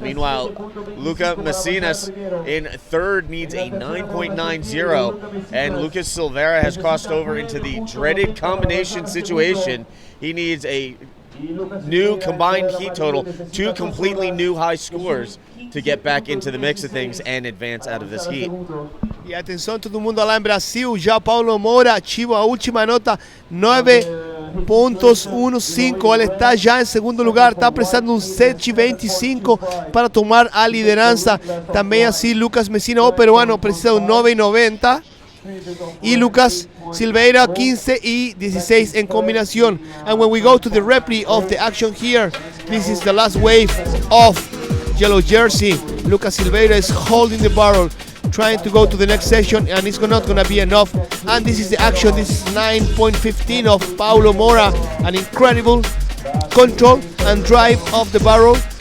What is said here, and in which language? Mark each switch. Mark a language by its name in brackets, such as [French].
[English] Meanwhile, Luca Messinas in third needs a 9.90, and Lucas Silveira has crossed over into the dreaded combination situation. He needs a new combined heat total, two completely new high scores to get back into the mix of things and advance out of this heat. [Portuguese] E atenção todo mundo lá em Brasil, já Paulo Mora ativo a última nota, 9.15. Ele está já em segundo lugar, está precisando um 7.25 para tomar a liderança. Também assim Lucas Messina, o peruano, precisa um 9.90. [Spanish] Y Lucas Silveira 15 y 16 en combinación. [English] And when we go to the replay of the action here, this is the last wave of yellow jersey. Lucas Silveira is holding the barrel, trying to go to the next session, and it's not going to be enough. And this is the action. This is 9.15 of Paulo Mora, an incredible control and drive of the barrel.